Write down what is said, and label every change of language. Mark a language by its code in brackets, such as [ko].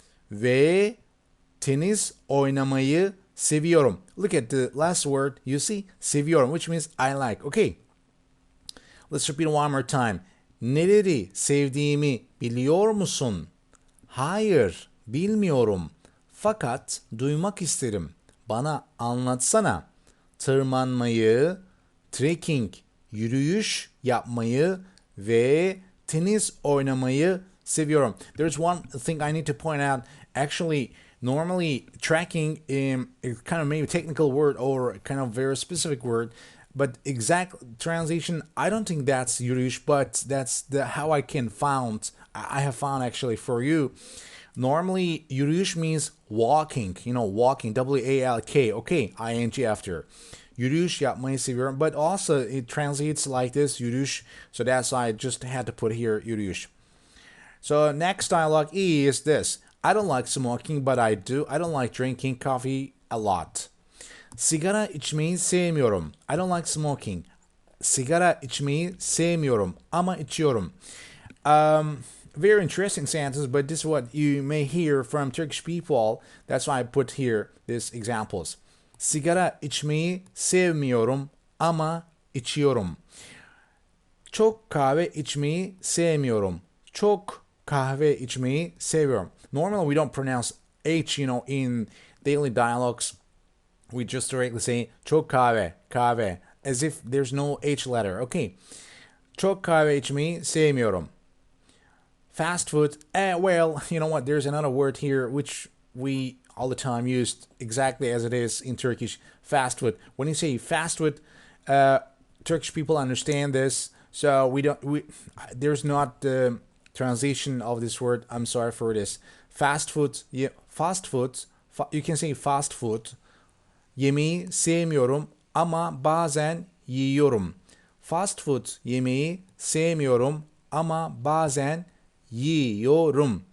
[tr] Ve tenis oynamayı seviyorum. [en] Look at the last word, you see? Seviyorum, which means I like. Okay. Let's repeat one more time. [tr] Neleri sevdiğimi biliyor musun? Hayır, bilmiyorum. Fakat duymak isterim. Bana anlatsana. Tırmanmayı, trekking, yürüyüş yapmayı ve tenis oynamayı seviyorum. [en] There's one thing I need to point out. Actually, normally tracking is kind of maybe a technical word or kind of very specific word, but exact translation, I don't think that's yürüyüş, but that's how I have found actually for you. Normally, yürüyüş means walking, walking, W-A-L-K, okay, I-N-G after. [tr] Yürüyüş yapmayı seviyorum, [en] but also it translates like this, yürüyüş, so that's why I just had to put here yürüyüş. So next dialogue is this. I don't like smoking, but I do. I don't like drinking coffee a lot. [tr] Sigara içmeyi sevmiyorum. [en] I don't like smoking. [tr] Sigara içmeyi sevmiyorum ama içiyorum. [en] Very interesting sentence, but this is what you may hear from Turkish people. That's why I put here these examples. [tr] Sigara içmeyi sevmiyorum ama içiyorum. Çok kahve içmeyi sevmiyorum. Çok kahve içmeyi seviyorum. [en] Normally we don't pronounce H, in daily dialogues. We just directly say çok kahve, kahve, as if there's no H letter. Okay. [tr] Çok kahve içmeyi sevmiyorum. [en] Fast food, well, you know what? There's another word here which we all the time used exactly as it is in Turkish. Fast food. When you say fast food, Turkish people understand this. So there's not the translation of this word. I'm sorry for this. Fast food, yeah, fast food. You can say fast food. [tr] Yemeği sevmiyorum ama bazen yiyorum. Fast food yemeği sevmiyorum ama bazen yiyorum.